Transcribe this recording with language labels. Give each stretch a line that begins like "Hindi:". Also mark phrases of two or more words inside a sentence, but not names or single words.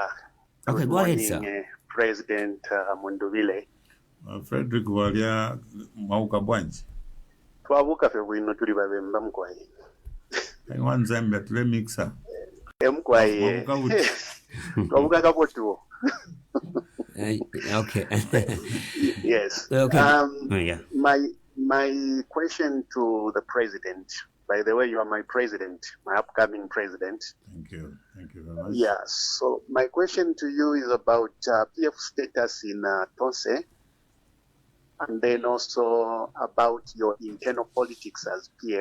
English: Okay, go ahead, sir. President Mundubile.
Bemba: Frederick Waria, Mauka Bwanji. Twabuka fe bwino tuli babemba mkwaye.
English: One Zambia to mixer.
Bemba: Mkwaye. Twabuka kapotuo.
English: Okay. Yes. Okay. Yeah. My question to the president. By the way, you are my president, my upcoming president. Thank you. Thank you very much. Yeah. So my question to you is about PF status in Tonse, and then also about your internal politics as PF.